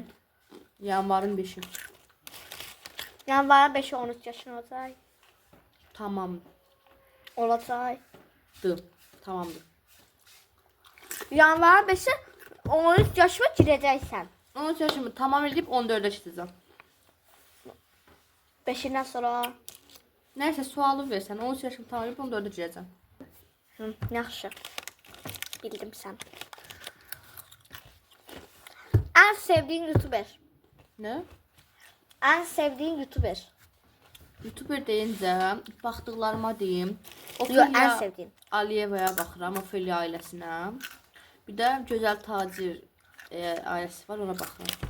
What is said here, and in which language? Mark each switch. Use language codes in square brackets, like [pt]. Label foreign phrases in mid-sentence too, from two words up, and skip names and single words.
[az] Yanvarın 5'i. Yanvarın 5'i 13 yaşın olacaq. Tamamdır. Olacaq. Tamamdır. Yanvarın 5'i 13 yaşıma girəcəksən. [tr] 13 yaşımı tamam edip 14'e çıkacağım. [az] 5'indən sonra. [tr] Neyse [az] sualı versen [tr] 13 yaşımı tamam edip 14'e gireceğim. Hı, [az] yaxşı. Bildim sən. Ən sevdiyin YouTuber. [tr] Ne? [az] Ən sevdiyin YouTuber. YouTuber deyincə baxdıqlarıma deyim. Yox, ən sevdiyin. Aliyevaya baxıram, Ophelia ailəsinə. Bir də Gözəl Tacir ailəsi var, ona baxıram.